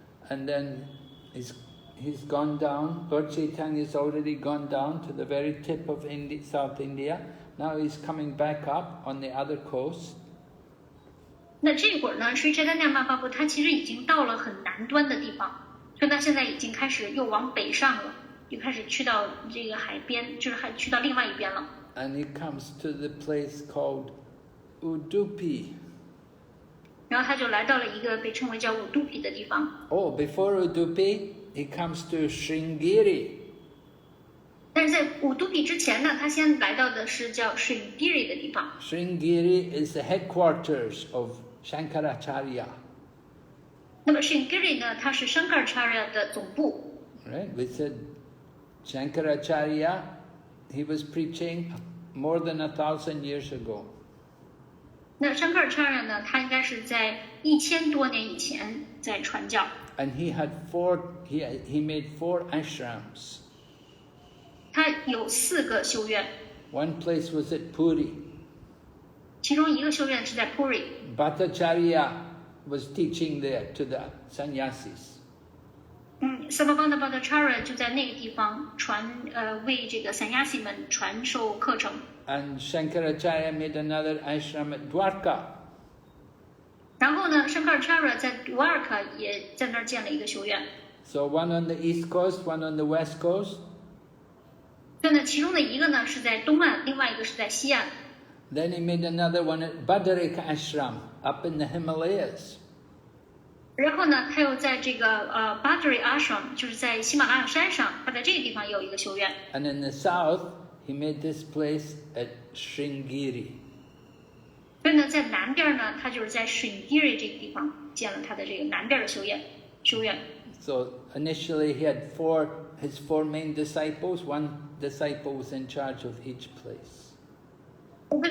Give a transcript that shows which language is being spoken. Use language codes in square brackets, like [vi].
[en] And then he's gone down. Lord Chaitanya has already gone down to the very tip of South India. Now he's coming back up on the other coast. [zh] 那这会儿呢，Sri Chaitanya Mahaprabhu 他其实已经到了很南端的地方，所以他现在已经开始又往北上了，就开始去到这个海边，就是还去到另外一边了。 [en] And he comes to the place called Udupi. [zh] 然后他就来到了一个被称为叫五杜比的地方。 [en] Oh, before Udupi, he comes to Sringiri. [zh] 但是在五杜比之前呢，他先来到的是叫 Sringiri 的地方。 [en] Sringiri is the headquarters of Shankaracharya. [zh] 那么 Sringiri 呢，它是 Shankaracharya 的总部。 [en] Right? We said Shankaracharya, he was preaching more than 1,000 years ago. [zh] 那 Shankaracharya 呢，他应该是在1000多年以前在传教。 [en] And he made 4 ashrams. [zh] 他有4个修院。 [en] One place was at Puri. [zh] 其中一个修院是在 Puri。 [en] Bhattacharya was teaching there to the sannyasis. [zh] Sarvabhauma Bhattacharya 就在那个地方为这个 sannyasi 们传授课程。 [en] And Shankaracharya made another ashram at Dwarka. [zh] 然后呢 ，Shankaracharya 在 Dwarka 也在那儿建了一个修院。 [en] So one on the east coast, one on the west coast. [zh] 所以呢，其中的一个呢是在东岸，另外一个是在西岸。 [en] Then he made another one at Badarik Ashram up in the Himalayas. [zh] 然后呢，他又在这个Badri Ashram， 就是在喜马拉雅山上，他在这个地方也有一个修院。 [en] And in the south, he made this place at Sringiri. [zh] 所以呢，在南边呢，他就是在 Sringiri 这个地方建了他的这个南边的修院。 [en] So initially he had his 4 main disciples. 1 disciple was in charge of each place.